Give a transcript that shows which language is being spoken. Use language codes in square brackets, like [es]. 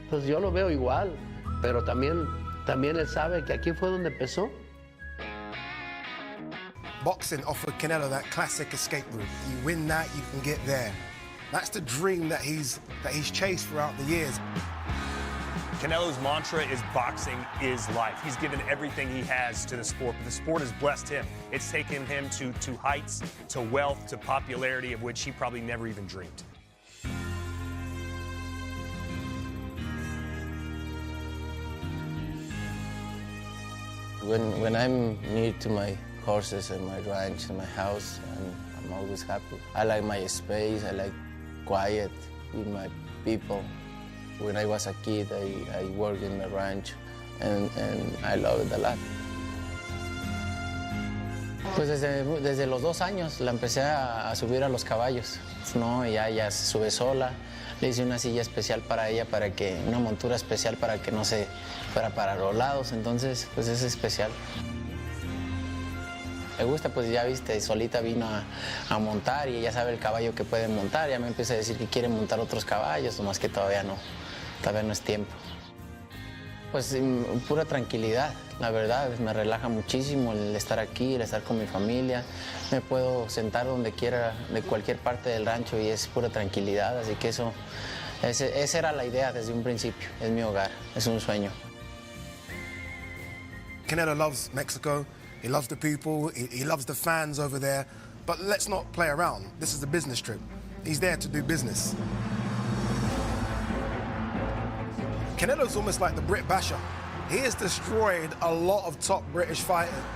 [es] Pues yo lo veo igual, pero también él sabe que aquí fue donde empezó. [en] Boxing offered Canelo that classic escape route. You win that, you can get there. That's the dream that he's chased throughout the years. Canelo's mantra is boxing is life. He's given everything he has to the sport, but the sport has blessed him. It's taken him to heights, to wealth, to popularity of which he probably never even dreamed. When I'm near to my horses and my ranch and my house, I'm always happy. I like my space, I like quiet with my people. When I was a kid, I worked in the ranch, and I love it a lot. [es] Pues desde los 2 años la empecé a subir a los caballos, ¿no? Ya se sube sola. Le hice una silla especial para ella, una montura especial para que no se fuera para los lados, entonces pues es especial. Me gusta, pues ya viste, solita vino a montar y ella sabe el caballo que puede montar, ya me empieza a decir que quiere montar otros caballos, nomás que todavía no es tiempo. Pues pura tranquilidad, la verdad, me relaja muchísimo el estar aquí, el estar con mi familia. Me puedo sentar donde quiera, de cualquier parte del rancho, y es pura tranquilidad, así que esa era la idea desde un principio, es mi hogar, es un sueño. [en] Canelo loves Mexico, he loves the people, he loves the fans over there, but let's not play around. This is a business trip. He's there to do business. Canelo's almost like the Brit Basher. He has destroyed a lot of top British fighters.